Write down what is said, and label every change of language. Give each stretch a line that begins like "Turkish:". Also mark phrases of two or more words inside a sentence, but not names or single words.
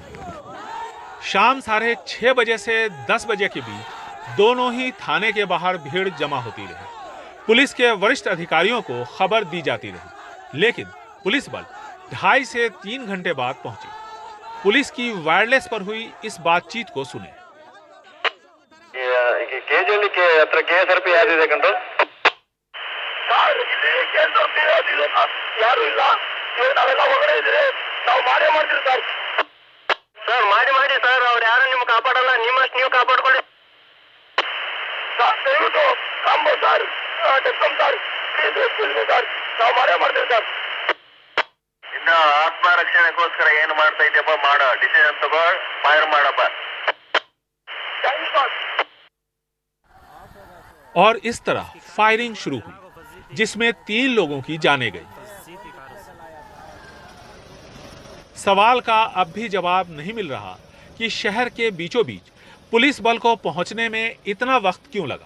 Hindi: शाम 6:30 बजे से 10 बजे के बीच दोनों ही थाने के बाहर भीड़ जमा होती रही। पुलिस के वरिष्ठ अधिकारियों को खबर दी जाती रही, लेकिन पुलिस बल 2.5 से 3 घंटे बाद पहुंची। पुलिस की वायरलेस पर हुई इस बातचीत को सुने।
Kannada: ಸರ್ ಮಾಡಿ ಸರ್, ಅವ್ರು ಯಾರು ನಿಮ್ಗೆ ಕಾಪಾಡಲ್ಲ, ನಿಮ್ಮಷ್ಟು ನೀವು ಕಾಪಾಡ್ಕೊಳ್ಳಿ ಸರ್. ದಯವಿಟ್ಟು ಕಾಂಬೋ ಸರ್, ಸರ್ ಸರ್, ನಾವು ಮಾಡ್ತೀವಿ ಸರ್. ಇನ್ನು ಆತ್ಮರಕ್ಷಣೆಗೋಸ್ಕರ ಏನು ಮಾಡ್ತಾ ಇದ್ದೀಯಪ್ಪ, ಮಾಡೋ ಡಿಸಿಷನ್ ತಗೋ, ಫೈರ್ ಮಾಡಪ್ಪ.
Hindi: और इस तरह फायरिंग शुरू हुई, जिसमें 3 लोगों की जानें गई। सवाल का अब भी जवाब नहीं मिल रहा कि शहर के बीचों बीच पुलिस बल को पहुंचने में इतना वक्त क्यों लगा।